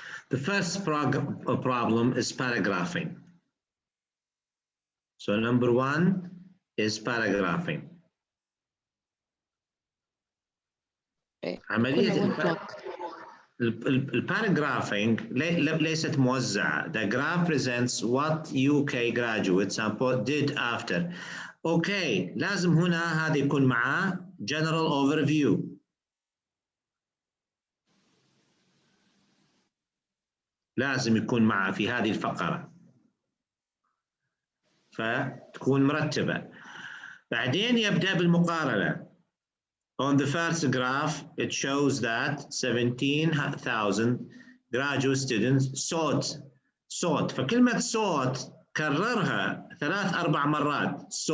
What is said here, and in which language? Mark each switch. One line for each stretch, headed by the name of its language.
English: The first problem is paragraphing. So number one is paragraphing.
Arabic: عملية الباراجرافينج ليست موزعة.
English: The graph presents what UK graduates did after.
Arabic: Okay, لازم هنا هذا يكون معاه general overview. لازم يكون معاه في هذه الفقرة فتكون مرتبة. بعدين يبدأ بالمقارنة.
English: On the first graph, it shows that 17,000 graduate students sought.
Arabic: فكلمة sought كررها 3-4 مرات.